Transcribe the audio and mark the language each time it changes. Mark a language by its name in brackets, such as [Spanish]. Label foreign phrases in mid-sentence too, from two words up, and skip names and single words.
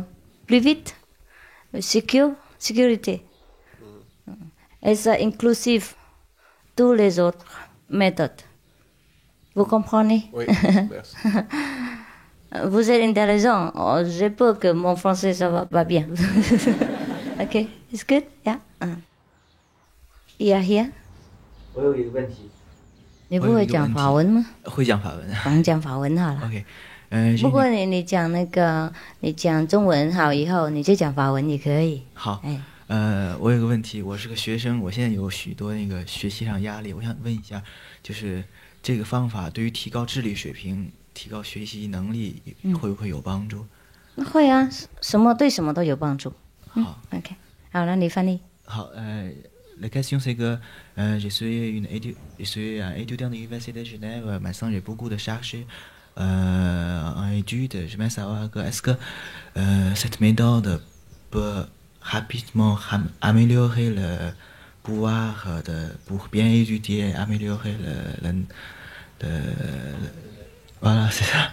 [French] Plus vite, sécurité. Et ça inclusif tous les autres méthodes. Vous comprenez? Oui, merci. Vous êtes intelligent. J'ai peur que mon français, ça va pas bien. [English] OK, it's good? Yeah. Here? [Chinese] 我有一个问题。你不会讲法文吗？会讲法文。咱讲法文好了。 OK。不过你讲你讲中文好以后，你就讲法文也可以。好。我有个问题，我是个学生，我现在有许多学习上压力，我想问一下，就是这个方法对于提高智力水平、提高学习能力会不会有帮助？会啊，对什么都有帮助。好，OK， 好，那你翻译。 [French] 好 ，la question c'est que je suis un étudiant de l'université de Genève. Maintenant, j'ai beaucoup de charges en études. Je veux savoir est-ce que cette méthode peut rapidement améliorer le pouvoir pour bien étudier, améliorer voilà, c'est ça.